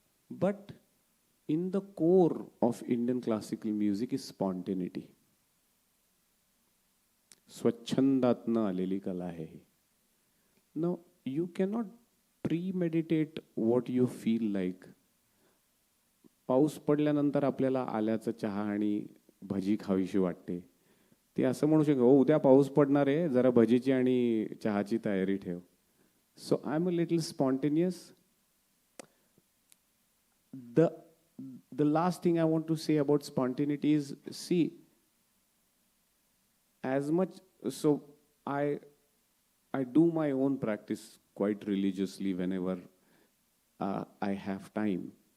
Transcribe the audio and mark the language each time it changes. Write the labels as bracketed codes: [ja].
[en] But in the core of Indian classical music is spontaneity. [mr] Swachhandatna aleli kala hai. [en] Now, you cannot premeditate what you feel like. [mr] पाऊस पडल्यानंतर आपल्याला आल्याचा चहा आणि भजी खावीशी वाटते. ते असं म्हणू शकतो, ओ उद्या पाऊस पडणार आहे, जरा भजीची आणि चहाची तयारी ठेव. [en] So I'm a little spontaneous. the the last thing I want to say about spontaneity is, see, as much, so I do my own practice quite religiously whenever I have time.